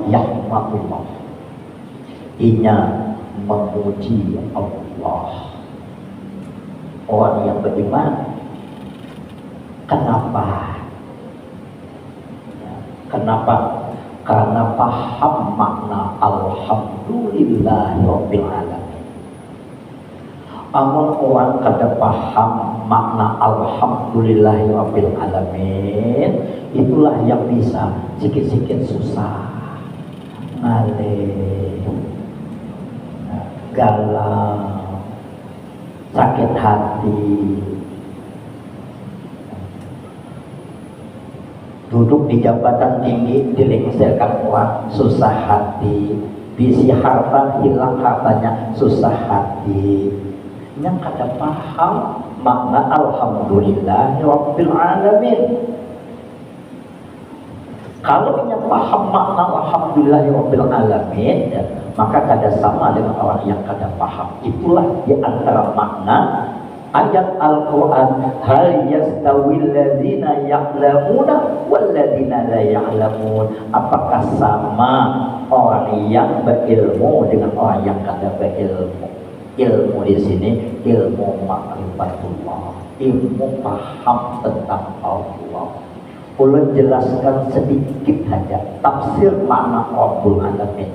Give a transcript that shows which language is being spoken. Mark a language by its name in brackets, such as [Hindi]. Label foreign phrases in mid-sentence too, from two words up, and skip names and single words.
[Banjar] Ya Allah, inya memuji Allah. [Indonesian] Orang yang beriman, kenapa? Kenapa? Karena paham makna [Arabic] الحمد لله رب العالمين. [Banjar] Amun orang kada paham makna [Arabic] الحمد لله رب العالمين, [Banjar] itulah yang bisa sikit-sikit susah, ngalih, galau, sakit hati, duduk di jabatan tinggi dilengsarkan orang, susah hati, bisi harta hilang hartanya, susah hati. Yang kada paham makna [Arabic] الحمد لله رب العالمين. [Banjar] Kalau yang paham makna [Arabic] الحمد لله رب العالمين, [Banjar] maka kada sama dengan orang yang kada paham. [Indonesian] Itulah di antara makna ayat Al-Quran, [Arabic] هل يستوي الذين يعلمون والذين لا يعلمون. [Banjar] Apakah sama orang yang berilmu dengan orang yang kada berilmu? [Indonesian] Ilmu di sini ilmu ma'rifatullah, ilmu paham tentang Allah. [Banjar] Ulun jelaskan sedikit saja tafsir makna [Arabic] رب العالمين.